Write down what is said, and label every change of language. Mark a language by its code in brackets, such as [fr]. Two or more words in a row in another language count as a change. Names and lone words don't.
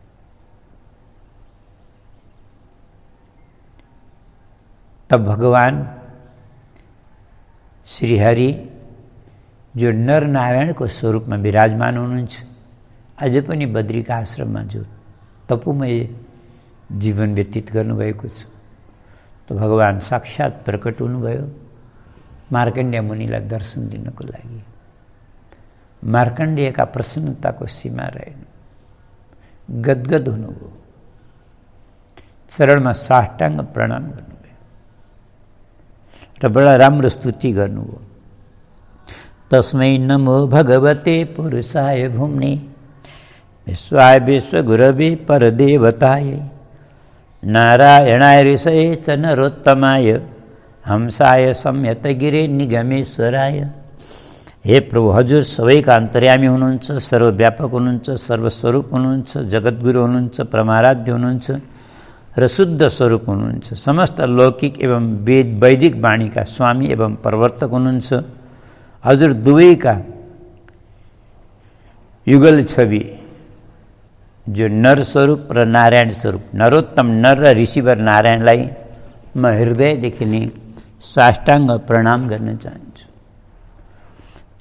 [ne] तब भगवान श्रीहरि जो नर नारायणको स्वरूपमा विराजमान हुनुहुन्छ, अझै पनि बद्रिका आश्रममा जो तपोमय जीवन व्यतीत गर्नुभएको छ, तो भगवान साक्षात प्रकट हुनुभयो मार्कण्डेय मुनिलाई दर्शन दिनको लागि। मार्कण्डेयका प्रसन्नताको सीमा रहेन, गदगद हुनुभयो, चरणमा साष्टाङ्ग प्रणाम गर्नुभयो र बडा राम्रो स्तुति गर्नुभयो। [sa] तस्मै नमो भगवते पुरुषाय भुम्ने विश्वाय विश्वगुरवे परदेवताय नारायणाय ऋषये च नरोत्तमाय हंसाय संयतगिरे निगमेश्वराय। [ne] हे प्रभु, हजुर सबैका अन्तर्यामी हुनुहुन्छ, सर्वव्यापक हुनुहुन्छ, सर्वस्वरूप हुनुहुन्छ, जगद्गुरु हुनुहुन्छ, परमाराध्य हुनुहुन्छ र शुद्ध स्वरूप हुनुहुन्छ। समस्त लौकिक एवं वैदिक वाणीका स्वामी एवं प्रवर्तक हुनुहुन्छ। हजुर दुवैका युगल छवि जो नर स्वरूप र नारायण स्वरूप, नरोत्तम नर र ऋषिवर नारायणलाई म हृदयदेखि नै साष्टाङ्ग प्रणाम गर्न चाहन्छु।